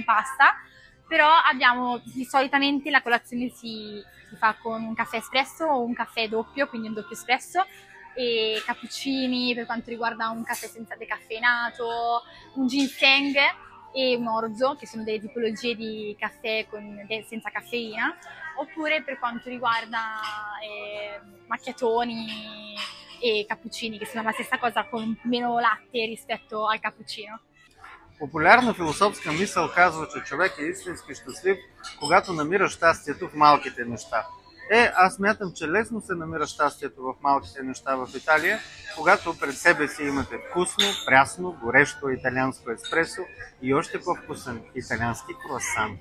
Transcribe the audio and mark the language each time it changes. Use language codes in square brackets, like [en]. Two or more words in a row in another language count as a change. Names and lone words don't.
[it] pasta, però abbiamo solitamente la colazione si fa con un caffè espresso o un caffè doppio, quindi un doppio espresso, e cappuccini per quanto riguarda un caffè senza decaffeinato, un ginseng e un orzo, che sono delle tipologie di caffè senza caffeina, oppure per quanto riguarda macchiatoni e cappuccini, che sono la stessa cosa con meno latte rispetto al cappuccino. [bg] Популярна философска мисъл казва, че човек е истински щастлив, когато намира щастието в малките неща. Аз смятам, че лесно се намира щастието в малките неща в Италия, когато пред себе си имате вкусно, прясно, горещо италианско еспресо и още по-вкусен италиански круасан.